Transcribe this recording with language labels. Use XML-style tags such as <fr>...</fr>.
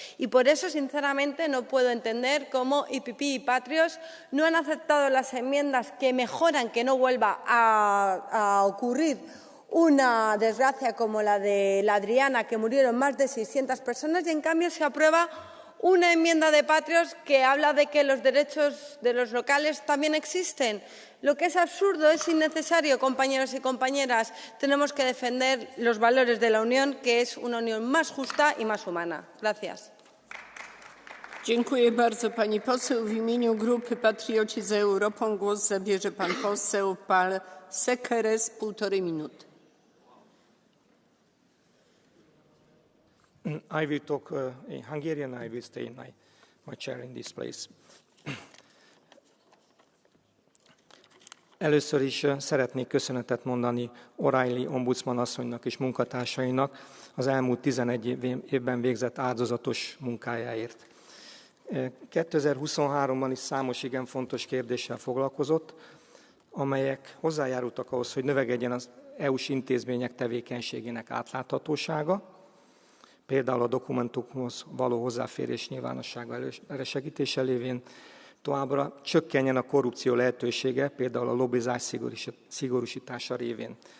<es>Y por eso, sinceramente, no puedo entender cómo IPP y Patriots no han aceptado las enmiendas que mejoran que no vuelva a ocurrir una desgracia como la de la Adriana, que murieron más de 600 personas, y en cambio se aprueba una enmienda de Patriots que habla de que los derechos de los locales también existen. Lo que es absurdo, es innecesario, compañeros y compañeras. Tenemos que defender los valores de la Unión, que es una Unión más justa y más humana. Gracias.</es> <pl>Dziękuję bardzo pani poseł. W imieniu Grupy Patrioci za Europą głos zabierze pan poseł Pál Sekeres, 1,5 minuty.</pl> <en>I will talk in Hungarian. I will stay in my chair in this place.</en> <hu>Először is szeretnék köszönetet mondani O'Reilly ombudsman asszonynak és munkatársainak az elmúlt 11 évben végzett áldozatos munkájáért. 2023-ban is számos igen fontos kérdéssel foglalkozott, amelyek hozzájárultak ahhoz, hogy növekedjen az EU-s intézmények tevékenységének átláthatósága, például a dokumentumhoz való hozzáférés nyilvánossága elősegítése lévén, továbbra csökkenjen a korrupció lehetősége, például a lobbizás szigorúsítása révén.</hu>